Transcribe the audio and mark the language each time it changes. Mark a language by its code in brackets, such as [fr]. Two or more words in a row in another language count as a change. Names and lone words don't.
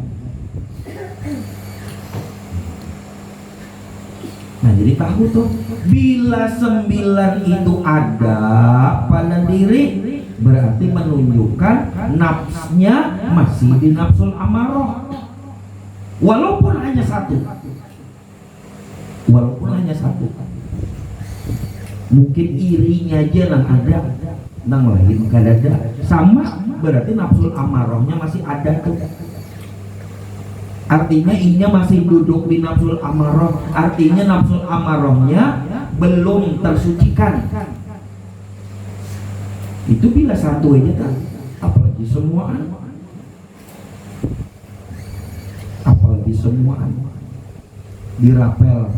[id] Nah jadi tahu tuh bila 9 itu ada pada diri berarti menunjukkan nafsnya masih di nafsul amarah walaupun hanya satu, mungkin irinya aja [bjn] nang ada, nang lain kada ada, [id] sama berarti nafsul amarahnya masih ada tuh. Artinya inya masih duduk di nafsul amarah, artinya nafsul amarahnya belum tersucikan. Itu bila satu aja kan, apalagi semuaan dirapel.